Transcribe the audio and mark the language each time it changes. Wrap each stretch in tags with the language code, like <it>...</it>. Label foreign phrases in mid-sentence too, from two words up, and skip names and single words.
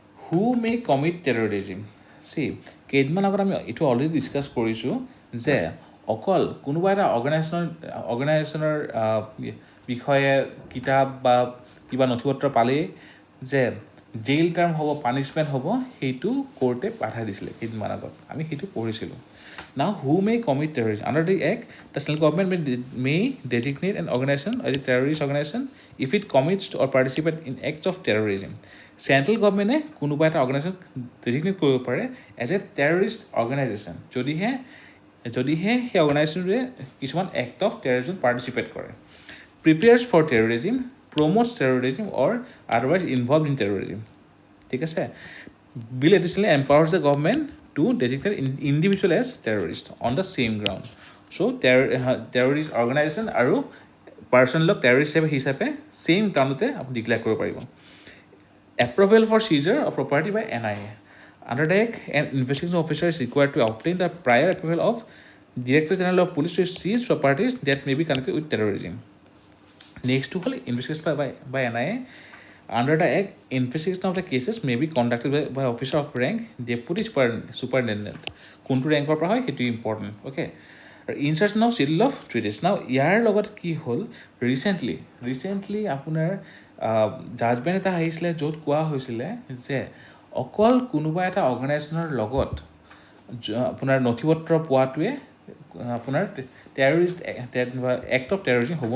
<en>who may commit terrorism see</en> <as>কেইদিনমান আগত আমি এইটো</as> <en>already discuss</en> <as>কৰিছোঁ যে অকল কোনোবা এটা অৰ্গেনাইজেশ্যনৰ বিষয়ে কিতাপ বা কিবা নথিপত্ৰ পালেই যে</as> <en>jail term</en> <as>হ'ব পানিছমেণ্ট হ'ব সেইটো কোৰ্টে বাধা দিছিলে কেইদিনমান আগত আমি সেইটো পঢ়িছিলোঁ</as> <en>Now, who may commit terrorism? Under the Act, the central government may designate an organization as a terrorist organization if it commits to or participates in acts of terrorism. Central government</en> <as>কোনোবা এটা</as> <en>organization designate</en> <as>কৰিব পাৰে</as> <en>as a terrorist organization</en> <as>যদিহে সেই</as> <en>অৰ্গেনাইজেশ্যনটোৱে কিছুমান act of terrorism participate কৰে prepares for terrorism promotes terrorism or otherwise involve in terrorism</en> <as>ঠিক আছে</as> <en>bill additionally empowers the government to designate individual as terrorist on the same ground. So, terrorist organization</en> <as>আৰু</as> <en>personal terrorist</en> <as>হিচাপে</as> <en>same ground</en> <as>তে আপুনি declare কৰিব পাৰিব.</as> <en>Approval for seizure of property by NIA. Under the Act, an investigation officer is required to obtain the prior approval of Director General of Police to seize properties that may be connected with terrorism. Next to investigation by NIA. Under the Act, investigation of the cases may be conducted by officer of rank deputy superintendent.</en> <as>কোনটো ৰেংকৰ পৰা হয় সেইটো</as> <en>important okay insertion of schedule of treaties now</en> <as>ইয়াৰ লগত কি হ'ল ৰিচেণ্টলি আপোনাৰ জাজমেণ্ট এটা আহিছিলে য'ত কোৱা হৈছিলে যে অকল কোনোবা এটা অৰ্গেনাইজেশ্যনৰ লগত আপোনাৰ নথিপত্ৰ পোৱাটোৱে আপোনাৰ</as> <en>terrorist act of terrorism</en> <as>হ'ব</as>